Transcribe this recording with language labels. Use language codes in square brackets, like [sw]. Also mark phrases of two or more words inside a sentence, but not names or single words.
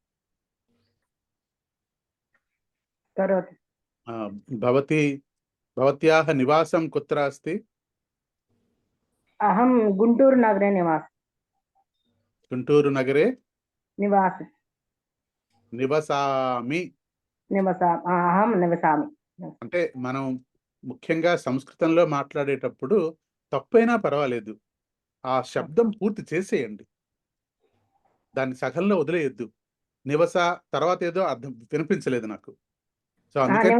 [sa] करोतु। भवत्याः निवासं कुत्र अस्ति? अहं गुंटूरु नगरे गुंटूरु नगरे निवसामि। అహం నివసామి [te] అంటే మనం ముఖ్యంగా సంస్కృతంలో మాట్లాడేటప్పుడు తప్పైనా పర్వాలేదు, ఆ శబ్దం పూర్తి చేసేయండి, దాన్ని సగంలో వదిలేయొద్దు. నివస తర్వాత ఏదో అర్థం వినిపించలేదు నాకు, సో అందుకని